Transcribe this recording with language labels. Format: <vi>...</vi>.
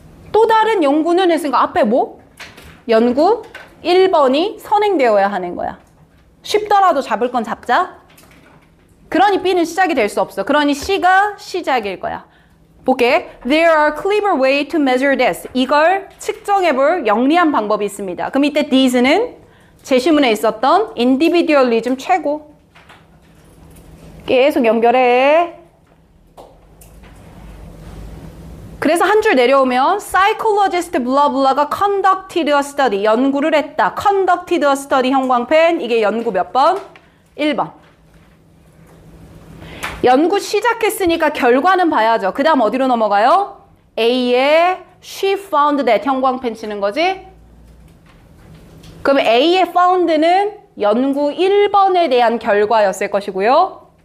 <ko>또 다른 연구는 했으니까 앞에 뭐? 연구 1번이 선행되어야 하는 거야. 쉽더라도 잡을 건 잡자. 그러니 B는 시작이 될 수 없어. 그러니 C가 시작일 거야. 볼게.</ko> <en>There are clever way to measure this.</en> <ko>이걸 측정해볼 영리한 방법이 있습니다. 그럼 이때 these는 제시문에 있었던 individualism 최고. 계속 연결해. 그래서 한 줄 내려오면</ko> <en>psychologist blah blah가 conducted a study.</en> <ko>연구를 했다.</ko> <en>conducted a study 형광펜.</en> <ko>이게 연구 몇 번? 1번. 연구 시작했으니까 결과는 봐야죠. 그 다음 어디로 넘어가요? A에</ko> <en>she found that</en> <ko>형광펜 치는 거지? 그럼 A의 found는 연구 1번에 대한 결과였을 것이고요.</ko>